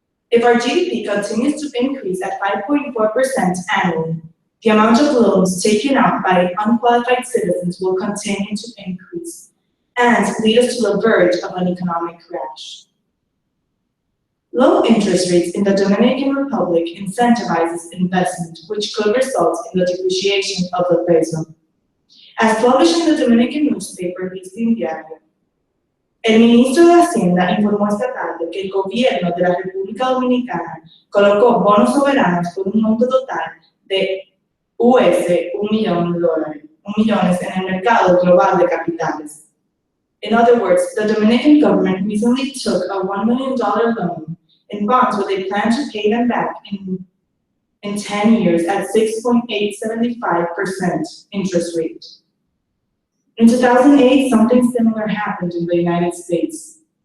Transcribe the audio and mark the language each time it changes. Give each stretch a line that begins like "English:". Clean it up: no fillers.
English: If our GDP continues to increase at 5.4% annually, the amount of loans taken out by unqualified citizens will continue to increase and lead us to the verge of an economic crash. Low interest rates in the Dominican Republic incentivizes investment, which could result in the depreciation of the peso. As published in the Dominican newspaper Listín Diario,
Spanish: el ministro de Hacienda informó esta tarde que el gobierno de la República Dominicana colocó bonos soberanos por un monto total de $1 millón en el mercado global de capitales.
English: In other words, the Dominican government recently took a $1 million loan in bonds with a plan to pay them back in 10 years at 6.875% interest rate. In 2008, something similar happened in the United States.